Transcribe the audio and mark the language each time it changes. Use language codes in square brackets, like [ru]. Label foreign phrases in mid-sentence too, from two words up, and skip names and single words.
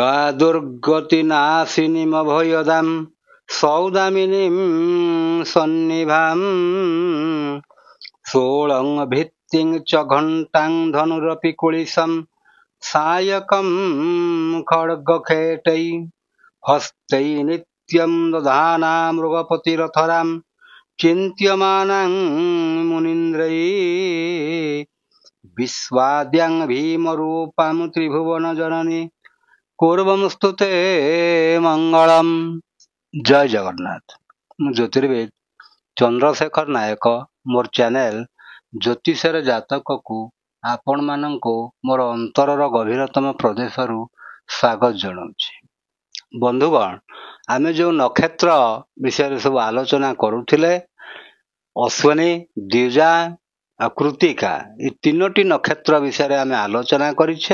[sa] दुर्गतिनाशिनीमभयदां सौदामिनीं सन्निभां सोलं भित्तिं च घण्टां धनुरपि कुलिशं सायकं खड्गखेटै हस्तै नित्यं दधाना मृगपतिरथरां चिन्त्यमानां मुनीन्द्रैः विश्वाद्यां भीमरूपां त्रिभुवनजननी पूर्वमस्तुते मंगलम। जय जगन्नाथ। [or] ମୁଁ ଜ୍ୟୋତିର୍ବିଦ ଚନ୍ଦ୍ରଶେଖର ନାୟକ ମୋର ଚ୍ୟାନେଲ ଜ୍ୟୋତିଷର ଜାତକକୁ ଆପଣମାନଙ୍କୁ ମୋର ଅନ୍ତରର ଗଭୀରତମ ପ୍ରଦେଶରୁ ସ୍ୱାଗତ ଜଣାଉଛି। ବନ୍ଧୁଗଣ, ଆମେ ଯେଉଁ ନକ୍ଷତ୍ର ବିଷୟରେ ସବୁ ଆଲୋଚନା କରୁଥିଲେ, ଅଶ୍ୱିନୀ, ଦ୍ୱିଜା ଆଉ କୃତ୍ତିକା, ଏ ତିନୋଟି ନକ୍ଷତ୍ର ବିଷୟରେ ଆମେ ଆଲୋଚନା କରିଛେ।